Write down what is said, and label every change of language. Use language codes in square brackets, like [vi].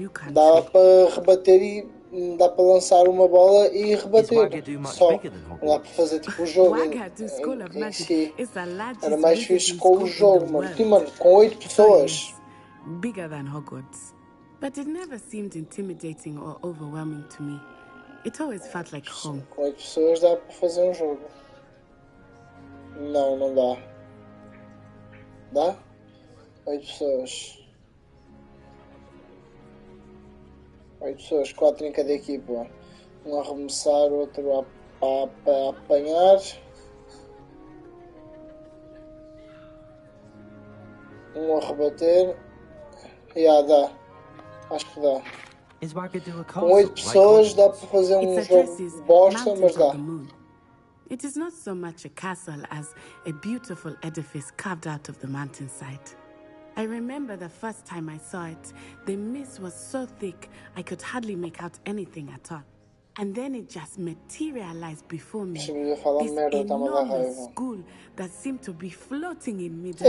[pt] Dá para rebater e dá para lançar uma bola e rebater. Só não dá para fazer tipo o jogo em si. Era mais fixe com o jogo, mano. E, mano, com 8 pessoas. [en] Bigger than Hogwarts. But it never seemed intimidating or overwhelming to me. It always felt like home. [pt] Com 8 pessoas dá para fazer um jogo. Não, não dá. Dá? 8 pessoas. 8 pessoas, 4 em cada equipa. Um a arremessar, outro a apanhar. Um a rebater. Dá. Acho que dá. Com 8 pessoas dá para fazer um jogo bosta, mas dá. [en] It is not so much a castle as a beautiful edifice carved out of the mountainside. I remember the first time I saw it, the mist was so thick I could hardly make out anything at all. And then it just materialized before me. This enormous school that seemed to be floating in midair.